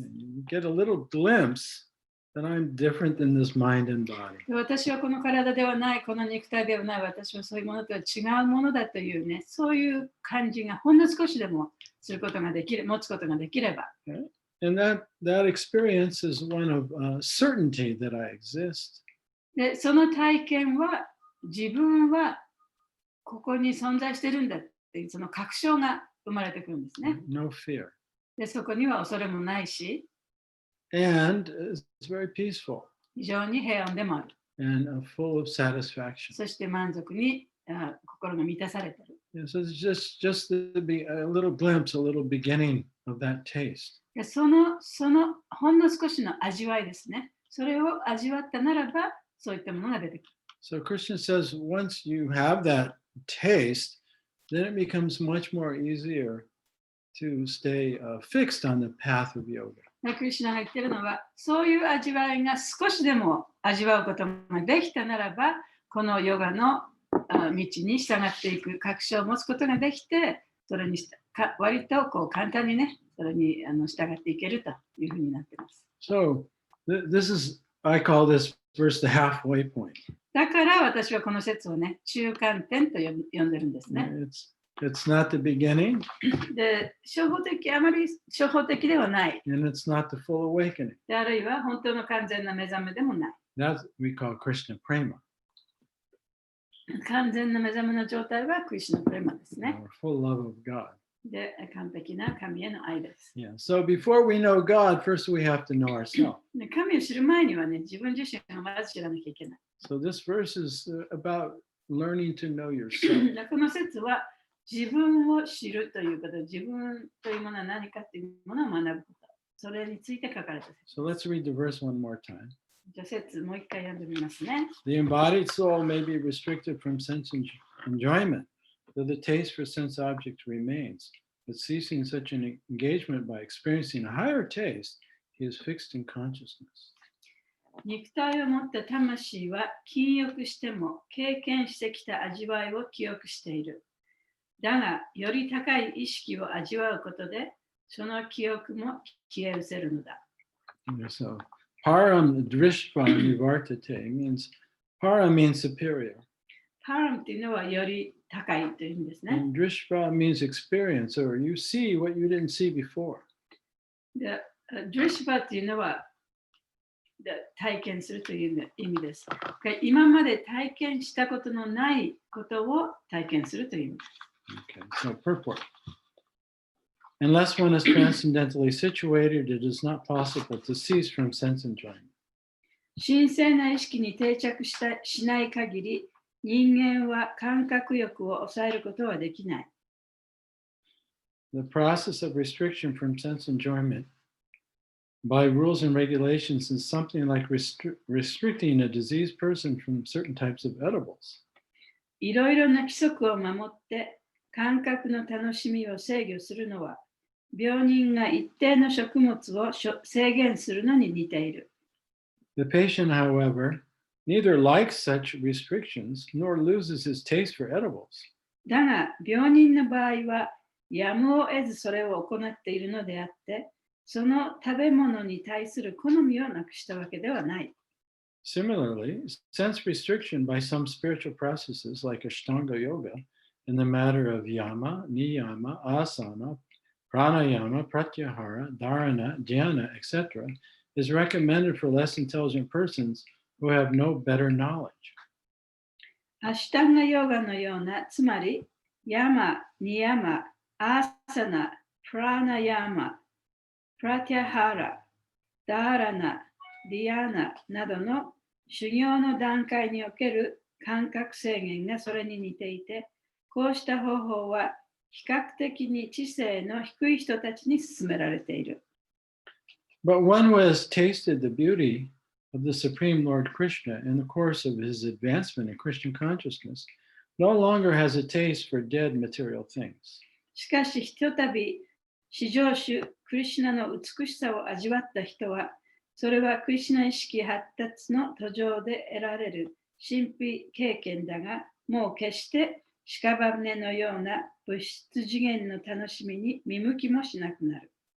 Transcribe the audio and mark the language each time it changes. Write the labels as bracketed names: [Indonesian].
[English] You get a little glimpse that I'm different than this mind and body. [Japanese] 私はこの体ではない、この肉体ではない、私はそういうものとは違うものだというね、そういう感じがほんの少しでもすることができる、持つことができれば。 [English] And that experience is one of certainty that I exist. [Japanese] で、その体験は自分はここに存在してるんだっていうその確証が生まれてくるんですね。 [English] No fear. [Japanese] で、そこには恐れもないし、 [English] And it's very peaceful. [Japanese] 非常に平安でもある。 [English] And full of satisfaction. [Japanese] そして満足に心が満たされている。 [English] Yeah, so it's just to be a little glimpse, a little beginning of that taste. [Japanese] でそのほんの少しの味わいですね。それを味わったならば、そういったものが出てくる。 [English] So Krishna says, once you have that taste, then it becomes much more easier to stay fixed on the path of yoga. [Japanese] クリシュナが言っているのは、そういう味わいが少しでも味わうことができたならば、このヨガの道に従っていく確証を持つことができて、それに割とこう簡単にね、それに従っていけるというふうになっています。 [English] So I call this verse the halfway point. [Japanese] だから私はこの説をね、中間点と呼んでるんですね。 [English] It's not the beginning. [Japanese] で、あまり初歩的ではない。 [English] And it's not the full awakening. [Japanese] で、あるいは本当の完全な目覚めでもない。 [English] That we call Krishna prema. [Japanese] 完全な目覚めの状態はクリシュナプレマですね。 [English] Full love of God. [Japanese] で、完璧な神への愛です。 [English] Yeah. So before we know God, first we have to know ourselves. [Japanese] 神を知る前にはね、自分自身をまず知らなきゃいけない。 [English] So this verse is about learning to know yourself. [Japanese] この説は自分を知るということ、自分というものは何かというものを学ぶこと。それについて書かれた説。 [English] So let's read the verse one more time. [Japanese] じゃあ説もう一回読んでみますね。 [English] The embodied soul may be restricted from sense enjoyment, though the taste for sense objects remains. But ceasing such an engagement by experiencing a higher taste, he is fixed in consciousness. [Japanese] 肉体を持った魂は禁欲しても経験してきた味わいを記憶している。だが、より高い意識を味わうことで、その記憶も消え失せるのだ。 [English] So, [Sanskrit] param drishva nivartate [English] means, para means superior. [Japanese] パラムっていうのはより高いという意味ですね。 [English] And drishva means experience, or you see what you didn't see before. [Japanese] で、ドリシバっていうのは体験するという意味です。今まで体験したことのないことを体験するという意味です。 [English] Okay, so purport. Unless one is transcendentally situated, it is not possible to cease from sense enjoyment. [Japanese] 神聖な意識に定着しない限り、人間は感覚欲を抑えることはできない。 [English] The process of restriction from sense enjoyment by rules and regulations is something like restricting a diseased person from certain types of edibles. [Japanese] いろいろな規則を守って感覚の楽しみを制御するのは、病人が一定の食物を制限するのに似ている。 [English] The patient, however, neither likes such restrictions nor loses his taste for edibles. [Japanese] だが、病人の場合は、やむを得ずそれを行っているのであって、その食べ物に対する好みをなくしたわけではない。 [English] Similarly, sense restriction by some spiritual processes like Ashtanga Yoga in the matter of yama, niyama, asana, pranayama, pratyahara, dharana, dhyana, etc., is recommended for less intelligent persons who have no better knowledge. [Japanese] アシュタンガヨガのような、つまり、ヤマ、ニヤマ、アーサナ、プラナヤマ、プラティアハラ、ダーラナ、ディアナなどの修行の段階における感覚制限がそれに似ていて、こうした方法は比較的に知性の低い人たちに勧められている。 [English] But one who has tasted the beauty of the Supreme Lord Krishna in the course of his advancement in Christian consciousness no longer has a taste for dead material things. [Japanese] しかし、ひとたび至上主クリシュナの美しさを味わった人は、それはクリシュナ意識発達の途上で得られる神秘経験だが、もう決して屍のような物質次元の楽しみに見向きもしなくなる。